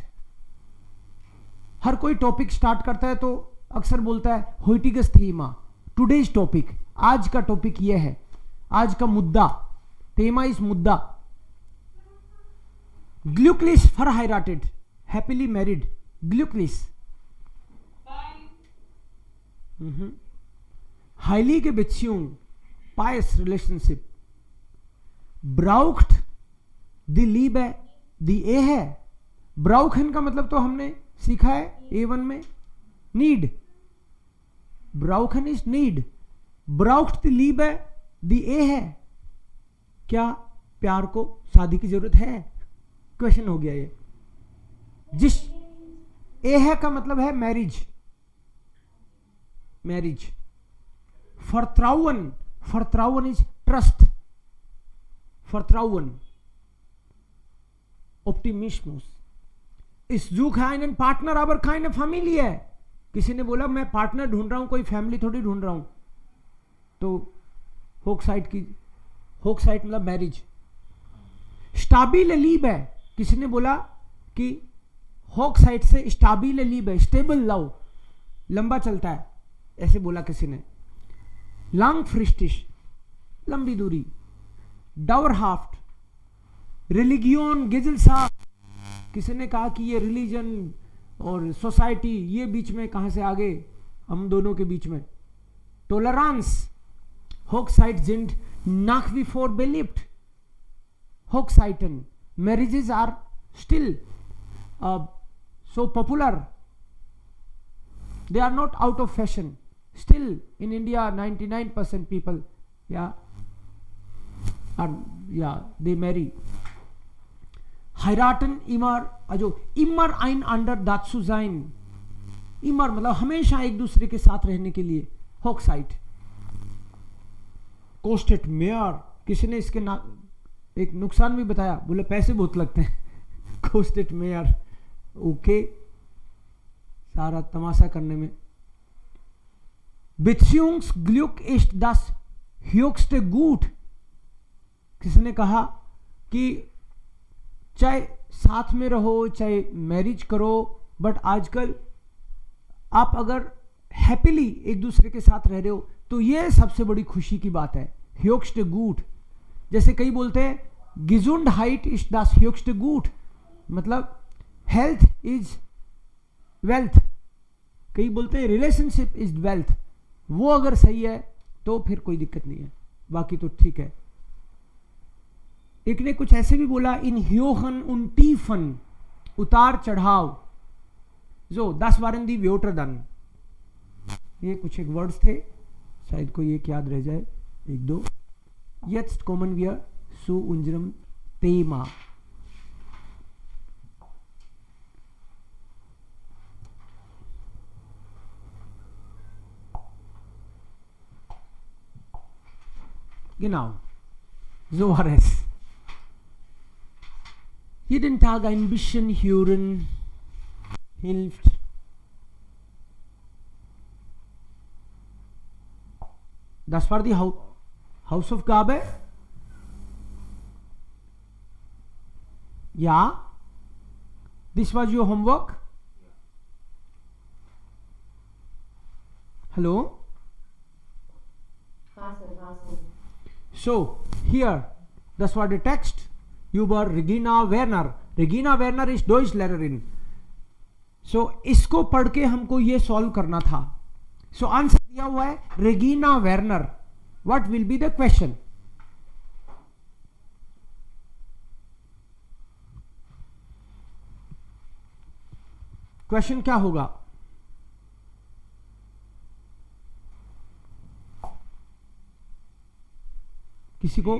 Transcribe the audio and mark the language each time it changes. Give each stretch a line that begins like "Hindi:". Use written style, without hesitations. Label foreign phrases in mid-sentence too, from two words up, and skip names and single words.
Hindi: हर कोई टॉपिक स्टार्ट करता है तो अक्सर बोलता है
German: heutiges Thema,
English: today's topic,
Hindi: आज का टॉपिक ये है, आज का मुद्दा.
German: थीमा इज मुद्दा. ग्लुकलिस verheiratet,
English: happily married.
German: ग्लुकलिस. heilige Beziehung,
English: pious relationship.
German: braucht die Liebe die Ehe.
Hindi: brauchen का मतलब तो हमने सीखा है A1 में,
English: need. brauchen is need.
German: braucht die Liebe die Ehe.
Hindi: क्या प्यार को शादी की जरूरत है? क्वेश्चन हो गया ये. जिस Ehe का मतलब है मैरिज.
English: Vertrauen is trust.
German: Vertrauen. Optimismus. Ich suche einen Partner, aber keine Familie.
Hindi: किसी ने बोला मैं पार्टनर ढूंढ रहा हूं, कोई फैमिली थोड़ी ढूंढ रहा हूं. तो होकसाइट मतलब मैरिज.
German: stabil Lieb है.
Hindi: किसी ने बोला कि होकसाइट से
German: stabil Lieb
Hindi: है,
English: stable love,
Hindi: लंबा चलता है, ऐसे बोला किसी ने. लॉन्गफ्रिस्टिश, लंबी दूरी.
German: dauerhaft, Religion Gesellschaft.
Hindi: किसी ने कहा कि ये रिलीजन और सोसाइटी ये बीच में कहां से आ गए, हम दोनों के बीच में.
German: Toleranz, Hochzeit sind nach wie vor beliebt. Hochzeiten,
English: marriages are still so popular. They are not out of fashion. Still in India 99% people they marry.
German: heiraten immer einander dazu sein.
Hindi: immer मतलब हमेशा एक दूसरे के साथ रहने के लिए.
German: Hochzeit. Kostet mehr.
Hindi: किसी ने इसके एक नुकसान भी बताया, बोले पैसे बहुत लगते हैं.
German: Kostet mehr.
Hindi: ओके, सारा तमाशा करने में.
German: Beziehungsglück ist das höchste Gut.
Hindi: किसी ने कहा कि चाहे साथ में रहो, चाहे मैरिज करो, बट आजकल आप अगर हैप्पीली एक दूसरे के साथ रह रहे हो तो ये सबसे बड़ी खुशी की बात है.
German: höchste Gut.
Hindi: जैसे कई बोलते हैं
German: Gesundheit ist das höchste Gut,
Hindi: मतलब
English: health is wealth.
Hindi: कई बोलते हैं
English: relationship is wealth.
Hindi: वो अगर सही है तो फिर कोई दिक्कत नहीं है, बाकी तो ठीक है. एक ने कुछ ऐसे भी बोला,
German: in Höhen und Tiefen,
Hindi: उतार चढ़ाव.
German: जो 10 waren die Wörter dann.
Hindi: ये कुछ एक वर्ड्स थे, शायद कोई एक याद रह जाए, एक दो.
German: Jetzt kommen wir zu unserem Thema. Genau, so war es. Jeden Tag ein bisschen hören hilft. Das war die Hausaufgabe. Ja,
English: this was your homework. Hello. So here,
German: das war der Text über Regina Werner. Regina Werner ist Deutschlehrerin.
Hindi: So इसको पढ़ के हमको ये सॉल्व करना था. So आंसर दिया हुआ है Regina Werner.
English: What will be the question?
Hindi: क्वेश्चन क्या होगा? किसी को?